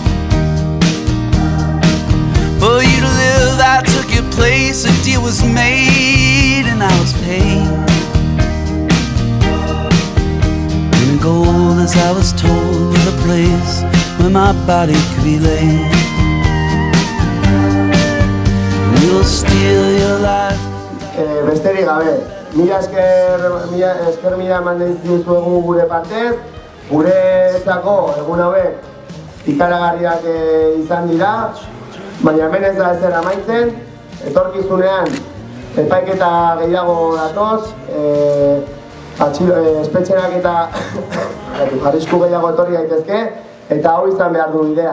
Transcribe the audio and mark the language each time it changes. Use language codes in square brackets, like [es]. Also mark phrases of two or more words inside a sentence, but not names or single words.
[en] For you to live, I took your place, a deal was made and I was paid. And gold, as I was told, the place where my body could be laid. [eu] Besterik gabe, mila esker eman dizkizuegu gure partez, guretzako egun hauek ikaragarriak izan dira, baina hemen ez da ezer amaitzen, etorkizunean epaiketa gehiago datoz, espetxerak eta arrisku gehiago etorri daitezke, eta hau izan behar du bidea.